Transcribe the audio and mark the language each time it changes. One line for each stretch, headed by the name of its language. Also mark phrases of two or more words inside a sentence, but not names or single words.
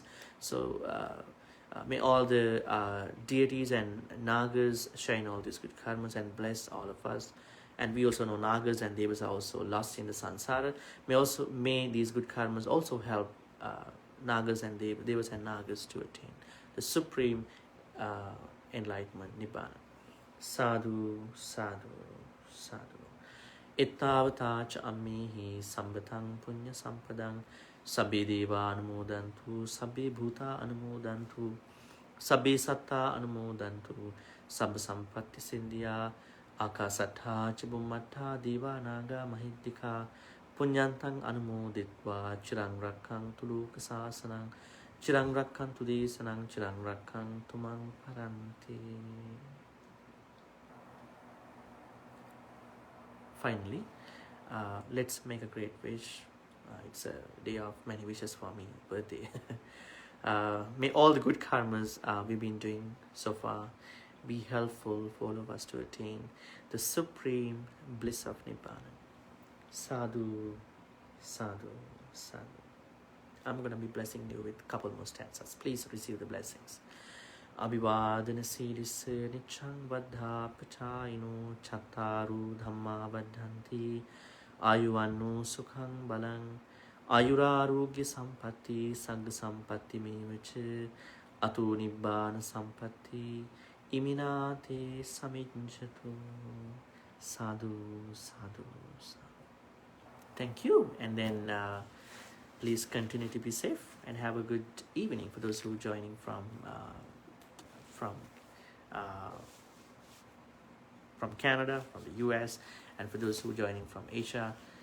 English: So may all the deities and nagas share in all these good karmas and bless all of us. And we also know nagas and devas are also lost in the samsara. May these good karmas also help nagas and devas and nagas to attain the supreme enlightenment, nibbana.
Pali: Sadhu, sadhu, sadhu. Ittavata cha ammihi sambatang punya sampadang sabbe deva anumodantu sabbe bhuta anumodantu sabbe satta anumodantu sabba sampatti sindhya akasattha ca bhummattha deva naga mahiddika punyantang anumoditva chirang rakkhang tuluka sasanang chirang rakkhang tudesanang chirang rakkhang tumang paranti.
English: Finally, let's make a great wish. It's a day of many wishes for me, birthday. May all the good karmas we've been doing so far be helpful for all of us to attain the supreme bliss of Nibbana.
Pali: Sadhu, sadhu, sadhu.
English: I'm going to be blessing you with a couple more stanzas. Please receive the blessings.
Pali: Abhivadana siddhisse niccang vaddha pachayino chattaru dhamma vaddhanti ayuvanno sukhang balang ayurarogya sampatti sagga sampatti mevacha ato nibbana sampatti iminate samijjatu. Sadhu, sadhu, sadhu.
English: Thank you. And then please continue to be safe and have a good evening for those who are joining from Canada, from the US, and for those who are joining from Asia.